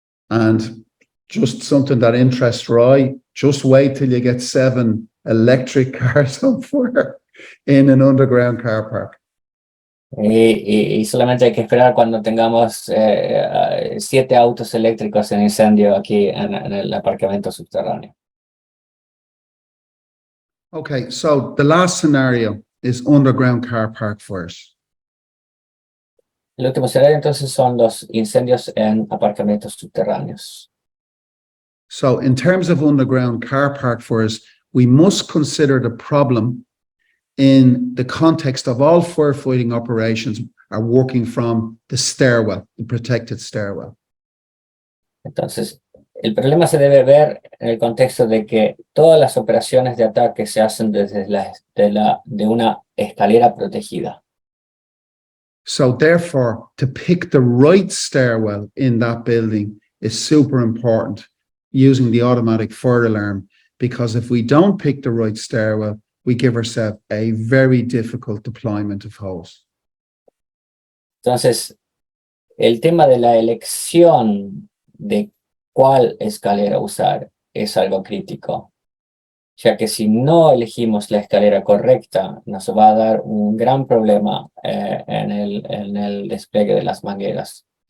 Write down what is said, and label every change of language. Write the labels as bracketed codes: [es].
[en] And just something that interests Roy, just wait till you get 7 electric cars on fire in an underground car park. [es] Y solamente hay que esperar cuando tengamos 7 autos eléctricos en incendio aquí en el aparcamiento subterráneo. [en] Okay, so the last scenario is underground car park fires. [es] El último escenario entonces son los incendios en aparcamientos subterráneos. [en] So in terms of underground car park fires, we must consider the problem in the context of all firefighting operations are working from the stairwell, the protected stairwell. [es] Entonces, el problema se debe ver en el contexto de que todas las operaciones de ataque se hacen desde de una escalera protegida. [en] So therefore, to pick the right stairwell in that building is super important using the automatic fire alarm, because if we don't pick the right stairwell, we give ourselves a very difficult deployment of hose. [es] Entonces, el tema de la elección de cuál escalera usar es algo crítico, ya que si no elegimos la escalera correcta, nos va a dar un gran problema en el despliegue de las mangueras.